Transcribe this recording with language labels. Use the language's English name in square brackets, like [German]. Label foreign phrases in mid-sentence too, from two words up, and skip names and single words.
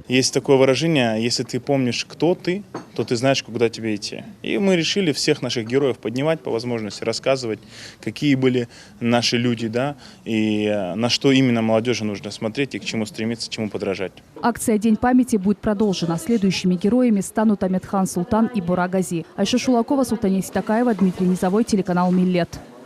[Russian] Есть такое выражение: если ты помнишь, кто ты, то ты знаешь, куда тебе идти. И мы решили всех наших героев поднимать по возможности, рассказывать, какие были наши люди, и на что именно молодежи нужно смотреть и к чему стремиться, чему подражать. Акция «День памяти» будет продолжена. Следующими героями станут Амедхан Султан и Бура Гази. Айша Шулакова, Султания Ситакаева, Дмитрий Низовой, телеканал «Миллет».